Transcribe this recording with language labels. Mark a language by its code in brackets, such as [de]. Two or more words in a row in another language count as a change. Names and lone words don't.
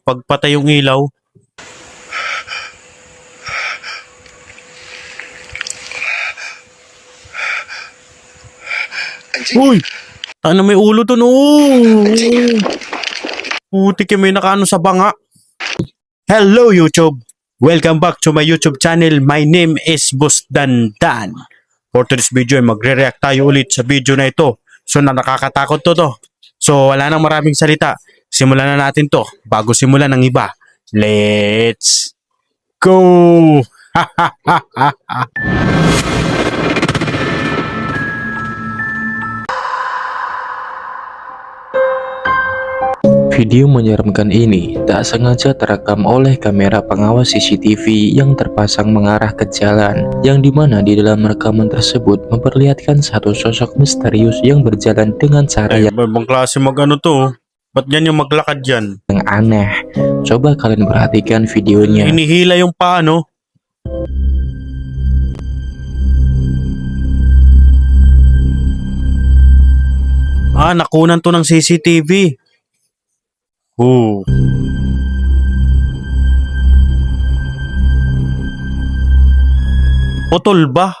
[tl] Pagpatay yung ilaw. Uy! Ano may ulo dun, oh! Putik yung may nakaano sa banga. [en] Hello, YouTube! Welcome back to my YouTube channel. My name is Boss Dandan. For today's video, [tl] magre-react tayo ulit sa video na ito. So, nakakatakot to. So, wala nang maraming salita. Simulan na natin to bago simulan ng iba. [en] Let's go! [id] Video menyeramkan ini tak sengaja terekam oleh kamera pengawas CCTV yang terpasang mengarah ke jalan, yang dimana di dalam rekaman tersebut memperlihatkan satu sosok misterius yang berjalan dengan cara [tl] Ay, ibang klase mag-ano to? Ba't yan yung maglakad dyan? [id] yang aneh. Coba kalian perhatikan videonya. [tl] Hinihila yung paa, no? Ah, nakunan to ng CCTV. Oh. Putol ba?